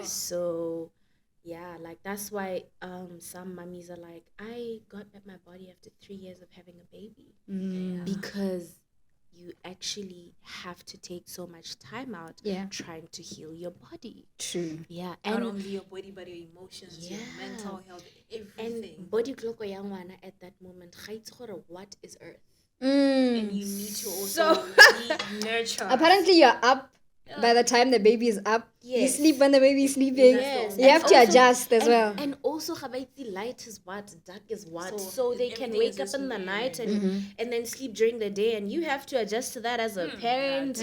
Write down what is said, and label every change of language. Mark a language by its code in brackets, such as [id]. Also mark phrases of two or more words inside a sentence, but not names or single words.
[en] So yeah, like that's why some mummies are like, I got back my body after 3 years of having a baby because you actually have to take so much time out Yeah. trying to heal your body. True. Yeah, Not and only your body, but your emotions, your mental health, everything. and body clock [tn] ya ngwana [en] at that moment, [tn] ga itse gore [en] what is earth. And you need to also nurture. Apparently, you're up by the time the baby is up. You Yes. sleep when the baby is sleeping. Yes. You And have to also- adjust as well. And also, Habaiti, light is what, dark is what. So So they can everything wake is up just in the weird. night and then sleep during the day, and you have to adjust to that as a parent.